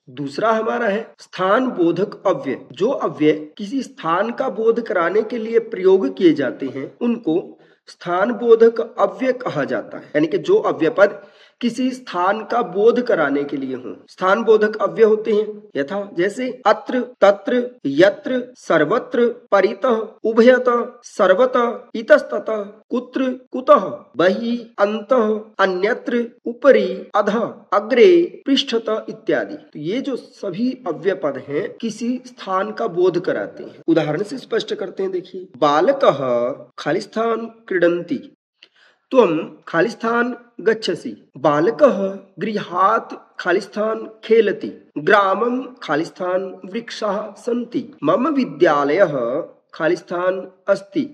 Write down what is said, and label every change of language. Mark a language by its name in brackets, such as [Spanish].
[Hindi] दूसरा हमारा है स्थान बोधक अव्यय। जो अव्यय किसी स्थान का बोध कराने के लिए प्रयोग किए जाते हैं उनको स्थान बोधक अव्यय कहा जाता है, यानी कि जो अव्यय पद किसी स्थान का बोध कराने के लिए हो स्थान बोधक अव्यय होते हैं। [Sanskrit] यथा जैसे अत्र, तत्र, यत्र, सर्वत्र, परितः, उभयतः, सर्वतः, इतस्ततः, कुत्र, कुतः, बहि, अन्तः, अन्यत्र, उपरि, अधः, अग्रे, पृष्ठतः इत्यादि। [Hindi] तो ये जो सभी अव्यय पद हैं किसी स्थान का बोध कराते हैं। उदाहरण से स्पष्ट करते हैं। [Sanskrit] देखिए, बालकः खाली स्थान क्रीडन्ति, त्वं खाली स्थान गच्छसि, बालकः गृहात् खाली स्थान खेलति, ग्रामं खाली स्थान वृक्षाः सन्ति, मम विद्यालयः खाली स्थान अस्ति।